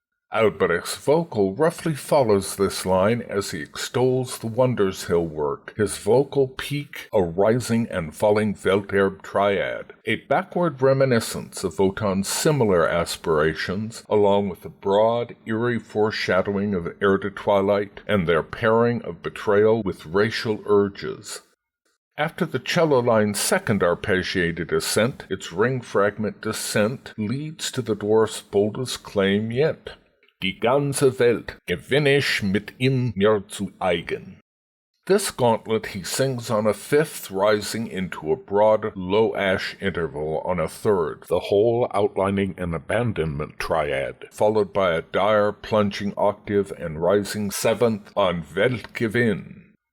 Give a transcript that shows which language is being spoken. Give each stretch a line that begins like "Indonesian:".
English: Alberich's vocal roughly follows this line as he extols the wonders he'll work, his vocal peak a rising and falling Welterb triad, a backward reminiscence of Wotan's similar aspirations, along with the broad, eerie foreshadowing of Heir de Twilight and their pairing of betrayal with racial urges. After the cello line's second arpeggiated ascent, its ring fragment descent leads to the dwarf's boldest claim yet.
German: Die ganze Welt gewinne ich mit ihm mir zu eigen.
English: This gauntlet he sings on a fifth, rising into a broad, low-ash interval on a third, the whole outlining an abandonment triad, followed by a dire, plunging octave and rising seventh on Weltgewinn.